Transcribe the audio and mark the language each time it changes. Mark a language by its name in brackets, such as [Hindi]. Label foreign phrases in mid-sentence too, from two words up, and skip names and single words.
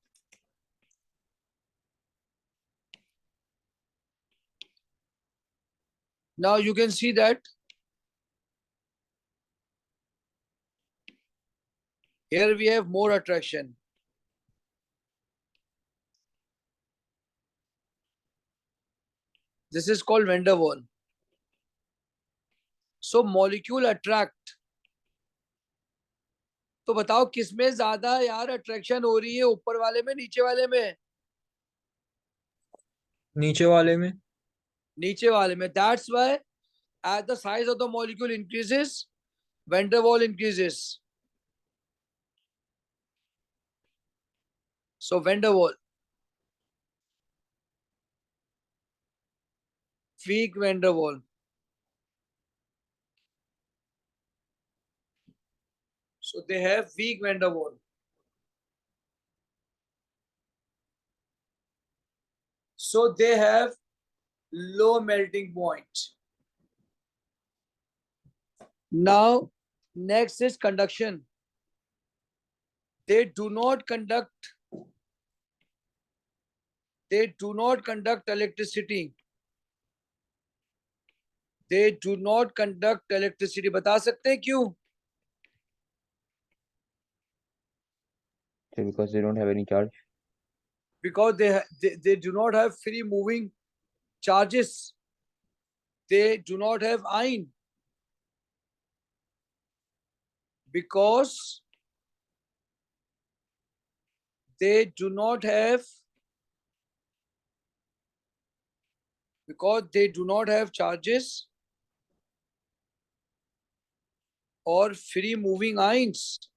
[English] Now you can see that here we have more attraction. This is called van der Waal. So molecule attract. [Hindi] तो बताओ किसमें ज्यादा यार अट्रैक्शन हो रही है, ऊपर वाले में नीचे वाले में? नीचे वाले में. नीचे वाले में. [English] That's why as the size of the molecule increases, van der Waal increases. So van der Waal, weak van der Waal. So they have weak van der Waal. So they have low melting point. Now, next is conduction. They do not conduct electricity. They do not conduct electricity. [Hindi] बता सकते हैं क्यों? [English] Because they don't have any charge. Because they do not have free moving charges. They do not have ion. Because they do not have charges or free moving ions.